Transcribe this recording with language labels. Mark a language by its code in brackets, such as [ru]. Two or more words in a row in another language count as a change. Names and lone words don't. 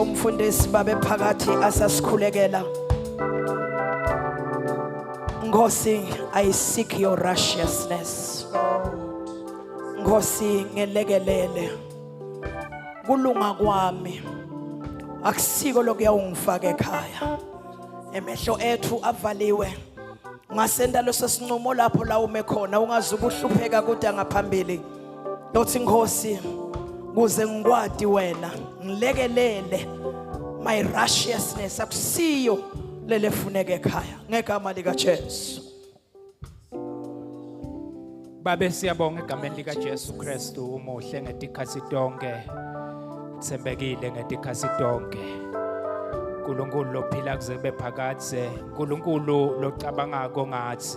[ss] abafundisi babe phakathi asasikhulekela. Nkosi, [en] I seek your righteousness. [ss] Nkosi, ngelekelele. Kulunga kwami akusiko lokuya ungifaka ekhaya. Emehlo ethu avaliwe. Ngasenda leso sinqumo lapho la ume khona ungazuba uhlupheka kude ngaphambili. Lothi Nkosi, kuze ngikwadi wena ngilekelele [en] my righteousness [ss] akusiyo lelefuneka ekhaya ngegama lika Jesu. Babe siyabonga egameni lika Jesu Kristu umuhle ngetikhathi tonke. Thembekile ngetikhathi tonke. uNkulunkulu lophila kuze kube phakathi, uNkulunkulu locabangako ngathi.